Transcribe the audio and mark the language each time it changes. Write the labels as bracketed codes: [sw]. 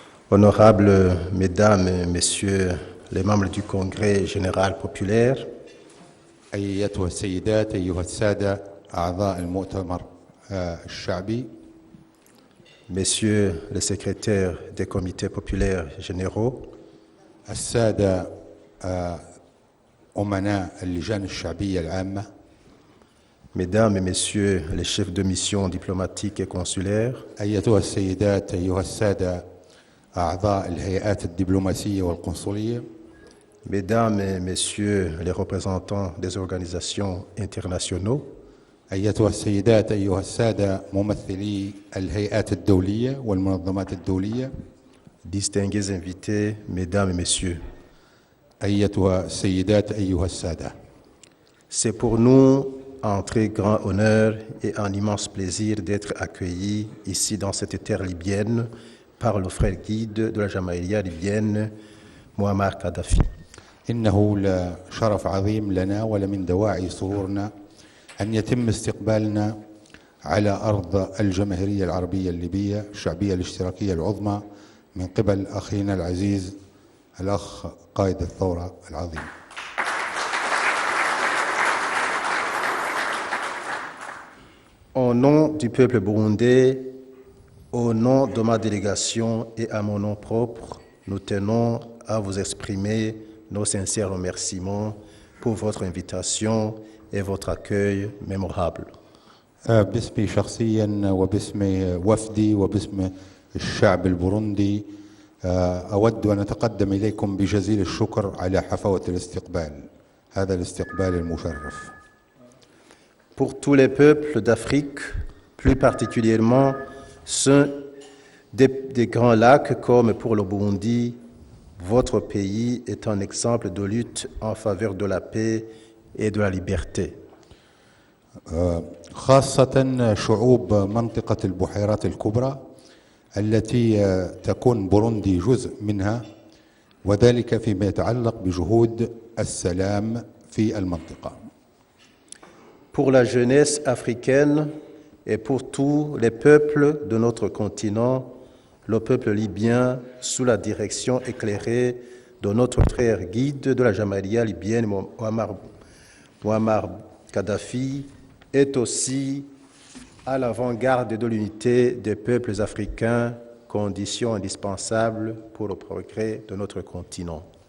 [fr] honorables mesdames et messieurs les membres du Congrès général populaire, [ar] أيتها السيدات أيها السادة أعضاء المؤتمر الشعبي، [fr] messieurs les secrétaires des comités populaires généraux, [ar] السادة أمناء اللجان الشعبية العامة، [fr] mesdames et messieurs les chefs de mission diplomatiques et consulaires, [ar] أيتها السيدات أيها السادة أعضاء الهيئات الدبلوماسية والقنصلية، [fr] mesdames et messieurs les représentants des organisations internationaux, [ar] أيتها السيدات أيها السادة ممثلي الهيئات الدولية والمنظمات الدولية، [fr] distingués invités, mesdames et messieurs. [ar] أيتها السيدات أيها السادة. [fr] C'est pour nous un très grand honneur et un immense plaisir d'être accueillis ici dans cette terre libyenne par le frère guide de la Jamaïa libyenne, Muammar Kadhafi. [ar] إنه لشرف عظيم لنا ولمن دواعي سرورنا أن يتم استقبالنا على أرض الجماهيرية العربية الليبية الشعبية الاشتراكية العظمى من قبل أخينا العزيز الأخ قائد الثورة العظيم. [fr] Au nom du peuple burundais, au nom de ma délégation et à mon nom propre, nous tenons à vous exprimer nos sincères remerciements pour votre invitation et votre accueil mémorable. [ar] باسمي شخصيا وباسم وفدي وباسم الشعب البوروندي أود أن أتقدم إليكم بجزيل الشكر على حفاوة الاستقبال، هذا الاستقبال المشرف. [fr] Pour tous les peuples d'Afrique, plus particulièrement ceux des grands lacs comme pour le Burundi, votre pays est un exemple de lutte en faveur de la paix et de la liberté. [ar] خاصة شعوب منطقة البحيرات الكبرى التي تكون بوروندي جزء منها، وذلك فيما يتعلق بجهود السلام في المنطقة. [fr] Pour la jeunesse africaine et pour tous les peuples de notre continent, le peuple libyen, sous la direction éclairée de notre frère guide de la Jamaïria libyenne, Muammar Kadhafi, est aussi à l'avant-garde de l'unité des peuples africains, condition indispensable pour le progrès de notre continent.